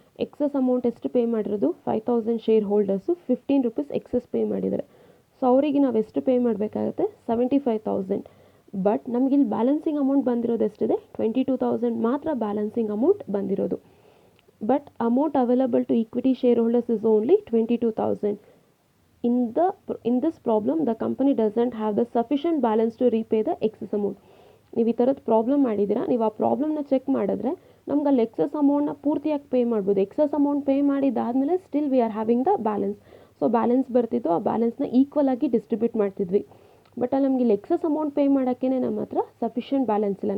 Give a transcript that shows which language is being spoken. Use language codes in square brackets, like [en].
[kn] Excess amount ಎಷ್ಟು pay ಮಾಡಿರೋದು? 5,000 share holders 15 rupees excess pay ಮಾಡಿದ್ದಾರೆ. ಸೊ ಅವರಿಗೆ ನಾವು ಎಷ್ಟು ಪೇ ಮಾಡಬೇಕಾಗುತ್ತೆ? 75,000. ಬಟ್ ನಮಗಿಲ್ಲಿ ಬ್ಯಾಲೆನ್ಸಿಂಗ್ ಅಮೌಂಟ್ ಬಂದಿರೋದು ಎಷ್ಟಿದೆ? 22,000 ಮಾತ್ರ ಬ್ಯಾಲೆನ್ಸಿಂಗ್ ಅಮೌಂಟ್ ಬಂದಿರೋದು. [en] But amount available to equity share holders is only 22,000. In this problem, the company doesn't have the sufficient balance to repay the excess amount. [kn] ನೀವು ಈ ಥರದ್ದು ಪ್ರಾಬ್ಲಮ್ ಮಾಡಿದ್ದೀರಾ, ನೀವು ಆ ಪ್ರಾಬ್ಲಮ್ನ ಚೆಕ್ ಮಾಡಿದ್ರೆ ನಮ್ಗೆ ಅಲ್ಲಿ ಎಕ್ಸಸ್ ಅಮೌಂಟ್ನ ಪೂರ್ತಿಯಾಗಿ ಪೇ ಮಾಡ್ಬೋದು. Excess amount pay ಮಾಡಿದ್ದಾದಮೇಲೆ [en] Still we are having the balance. [kn] So balance ಬರ್ತಿತ್ತು, ಆ ಬ್ಯಾಲೆನ್ಸ್ನ ಈಕ್ವಲ್ ಆಗಿ ಡಿಸ್ಟ್ರಿಬ್ಯೂಟ್ ಮಾಡ್ತಿದ್ವಿ. ಬಟ್ ಅಲ್ಲಿ ನಮಗೆ ಇಲ್ಲಿ ಎಕ್ಸಸ್ ಅಮೌಂಟ್ ಪೇ ಮಾಡೋಕ್ಕೇ ನಮ್ಮ ಹತ್ರ ಸಫಿಷಿಯೆಂಟ್ ಬ್ಯಾಲೆನ್ಸ್ ಇಲ್ಲ.